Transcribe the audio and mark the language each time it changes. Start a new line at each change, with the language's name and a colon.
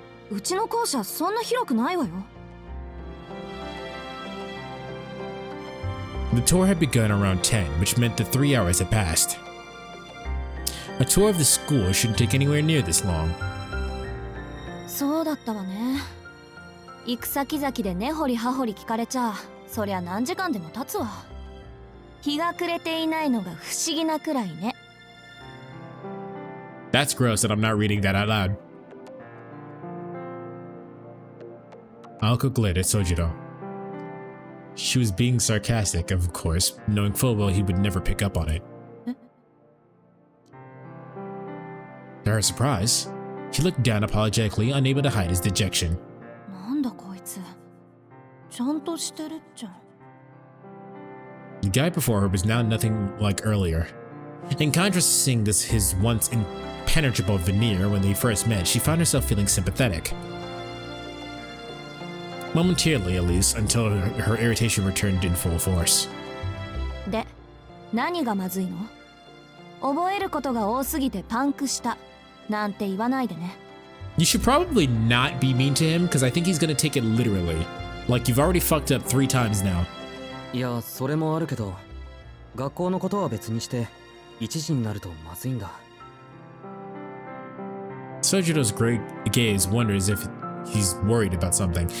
Japanese: うちの校舎そんな広くないわよ。
English: The tour had begun around 10, which meant that 3 hours had passed. A tour of the school shouldn't take anywhere near this long.
Japanese: そうだったわね。行く先々で根掘り葉掘り聞かれちゃそりゃ何時間でも経つわ。日が暮れていないのが不思議なくらいね。
English: That's gross that I'm not reading that out loud. Aoko glared at Sojiro. She was being sarcastic, of course, knowing full well he would never pick up on it. To her surprise, he looked down apologetically, unable to hide his dejection.
Japanese: なんだこいつ、ちゃんとしてるっちゃ。
English: The guy before her was now nothing like earlier. In contrast to seeing this his once impenetrable veneer when they first met, she found herself feeling sympathetic. Momentarily, at least, until her irritation returned in full force.
Japanese: で、何がまずいの？覚えることが多すぎてパンクしたなんて言わないでね。
English: You should probably not be mean to him, because I think he's gonna take it literally. Like, you've already fucked up 3 times now.
Japanese: いや、それもあるけど、学校のことは別にして1時になるとまずいんだ。
English: Sojiro's great gaze wonders if he's worried about something.